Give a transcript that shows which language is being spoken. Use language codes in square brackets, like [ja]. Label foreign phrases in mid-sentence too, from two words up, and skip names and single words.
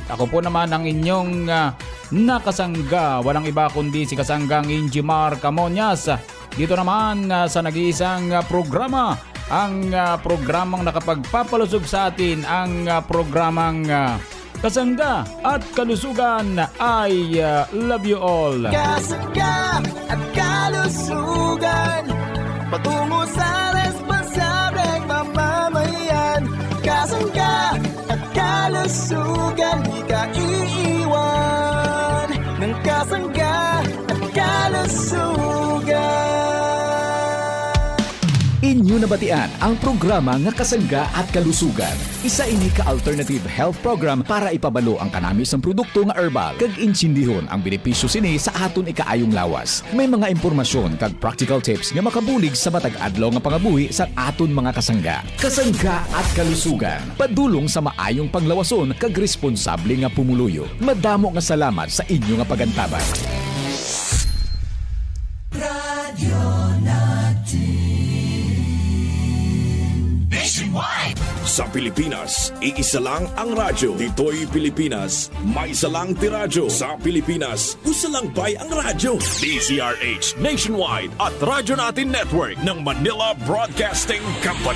[tl] Ako po naman ang inyong nakasangga. Walang iba kundi si Kasanggang Injumar Camonias. Dito naman sa nag-iisang programa, ang programang nakapagpapalusog sa atin, ang programang Kasangga at Kalusugan. [en] I love you all. [tl] Kasangga at Kalusugan, patungo sa responsableng mamamayan. Kasangga at Kalusugan, di ka iiwan ng Kasangga at Kalusugan. [hil] Inyo nabatian ang programa nga Kasangga at Kalusugan. Isa ini ka- [en] alternative health program [hil] para ipabalo ang kanamis ng produkto nga herbal kag insindihon ang benepisyo sini sa aton ikaayong lawas. May mga impormasyon kag [en] practical tips [hil] nga makabulig sa matag adlaw nga pangabuhi sa aton mga kasangga. Kasangga at Kalusugan, padulong sa maayong panglawason kag responsable nga pumuluyo. Madamo nga salamat sa inyo nga pagantabay. [tl] Radio natin. Sa Pilipinas, iisa lang ang radyo. Dito'y Pilipinas, may isa lang tiradyo. Sa Pilipinas, isa lang bay ang radyo. DZRH Nationwide at Radyo Natin Network ng Manila Broadcasting Company.